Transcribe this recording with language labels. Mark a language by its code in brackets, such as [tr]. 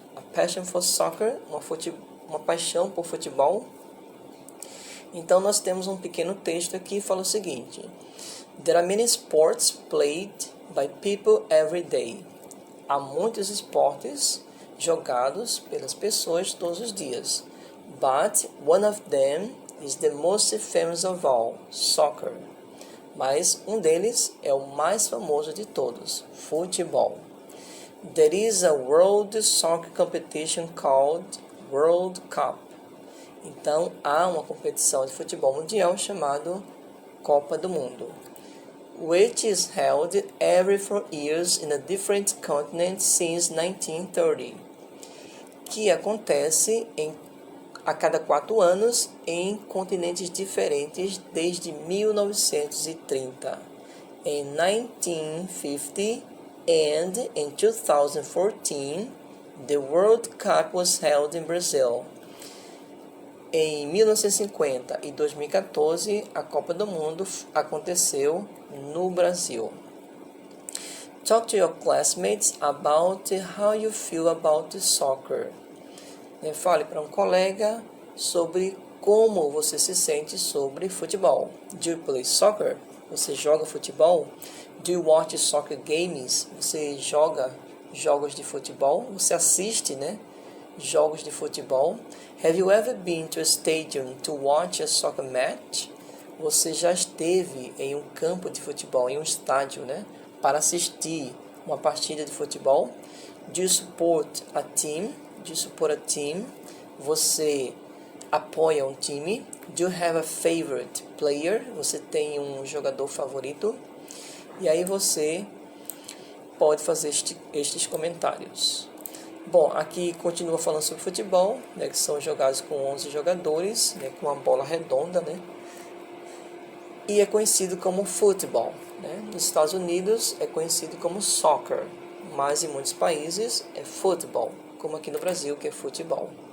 [en] A passion for soccer, [pt] uma paixão por futebol. Então nós temos um pequeno texto aqui que fala o seguinte: [en] There are many sports played by people every day. [pt] Há muitos esportes jogados pelas pessoas todos os dias. [en] But one of them is the most famous of all, soccer. [pt] Mas um deles é o mais famoso de todos, futebol. [en] There is a world soccer competition called World Cup. [pt] Então há uma competição de futebol mundial chamada Copa do Mundo, [en] which is held every 4 years in a different continent since 1930, [pt] que acontece a cada 4 anos em continentes diferentes desde 1930. Em [en] 1950 and in 2014, the World Cup was held in Brazil. [pt] Em 1950 e 2014, a Copa do Mundo aconteceu no Brasil. [en] Talk to your classmates about how you feel about soccer. [pt] Fale para um colega sobre como você se sente sobre futebol. [en] Do you play soccer? [pt] Você joga futebol? [en] Do you watch soccer games? [pt] Você joga jogos de futebol? Você assiste, jogos de futebol? [en] Have you ever been to a stadium to watch a soccer match? [pt] Você já esteve em um campo de futebol, em um estádio, para assistir uma partida de futebol? [en] Do you support a team? Do you support a team? [pt] Você apoia um time? [en] Do you have a favorite player? [pt] Você tem um jogador favorito? E aí você pode fazer estes comentários. Bom, aqui continua falando sobre futebol, que são jogados com 11 jogadores, com uma bola redonda, E é conhecido como futebol, Nos Estados Unidos é conhecido como soccer, mas em muitos países é futebol, como aqui no Brasil, que é futebol.